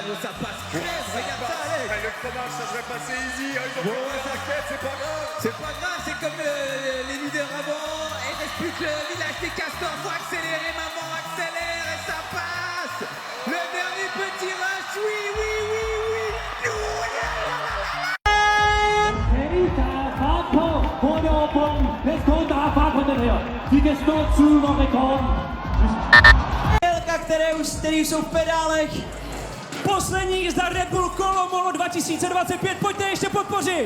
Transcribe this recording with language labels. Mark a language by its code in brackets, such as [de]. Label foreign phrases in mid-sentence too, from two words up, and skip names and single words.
[fr] Oh, ça passe crève, regarde ça Alex. Le fromage, ça devrait passer easy. Ils ont Bon, fait la quête, c'est pas grave. C'est pas grave, c'est comme les leaders avant. Et il reste plus que le village des castors. Faut accélérer maman, accélère et ça passe. Le dernier petit rush, oui, oui, oui, oui. [cs] Který jsou v pedálech. Poslední jízda Red Bull Kolomolo 2025, pojďte ještě podpořit.